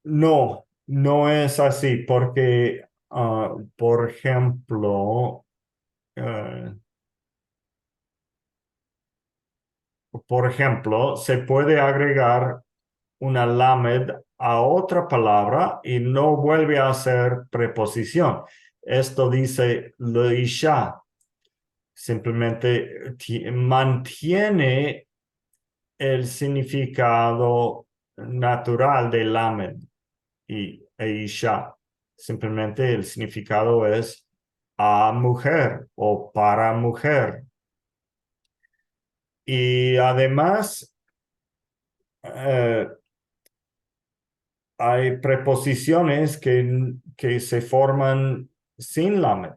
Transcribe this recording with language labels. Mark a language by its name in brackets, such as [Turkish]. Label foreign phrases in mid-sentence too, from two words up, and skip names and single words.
[Spanish] No, no es así, porque, por ejemplo, eh, se puede agregar una lamed a otra palabra y no vuelve a ser preposición. Esto dice [Hebrew] לאשה. [Spanish] Simplemente mantiene el significado natural de lamed e isha. Simplemente el significado es a mujer o para mujer. Y además, hay preposiciones que se forman sin lamed.